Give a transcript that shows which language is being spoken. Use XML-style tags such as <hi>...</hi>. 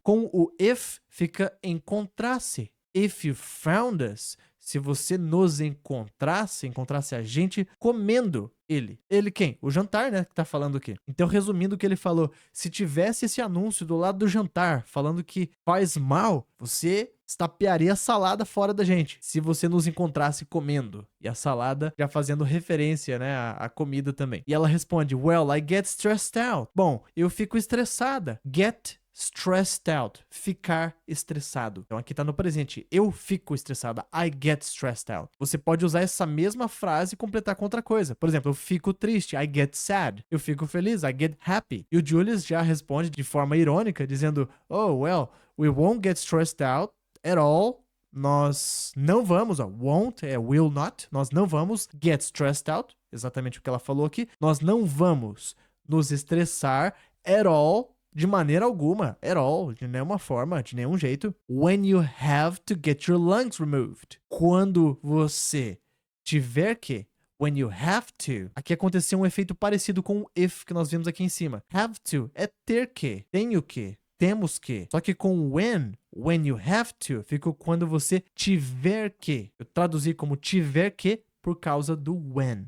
<pt>Com o if fica encontrasse.</pt> <en>If you found us,</en> <pt>se você nos encontrasse a gente comendo ele. Ele quem? O jantar, né, que tá falando aqui. Então, resumindo o que ele falou, se tivesse esse anúncio do lado do jantar falando que faz mal, você estapearia a salada fora da gente, se você nos encontrasse comendo. E a salada já fazendo referência, né, à comida também.</pt> <en>E ela responde, well, I get stressed out.</en> <pt>Bom, eu fico estressada. Get stressed out, ficar estressado. Então aqui tá no presente, eu fico estressada,</pt> <en>I get stressed out.</en> <pt>Você pode usar essa mesma frase e completar com outra coisa. Por exemplo, eu fico triste,</pt> <en>I get sad.</en> <pt>Eu fico feliz,</pt> <en>I get happy.</en> <pt>E o Julius já responde de forma irônica, dizendo,</pt> <en>oh, well, we won't get stressed out at all.</en> <pt>Nós não vamos, won't é will not, nós não vamos get stressed out, exatamente o que ela falou aqui. Nós não vamos nos estressar at all, de maneira alguma, at all, de nenhuma forma, de nenhum jeito.</pt> <en>When you have to get your lungs removed.</en> <pt>Quando você tiver que.</pt> <en>When you have to.</en> <pt>Aqui aconteceu um efeito parecido com o if que nós vimos aqui em cima. Have to é ter que, tenho que, temos que. Só que com</pt> <en>when you have to,</en> <pt>fica quando você tiver que. Eu traduzi como tiver que por causa do when.</pt>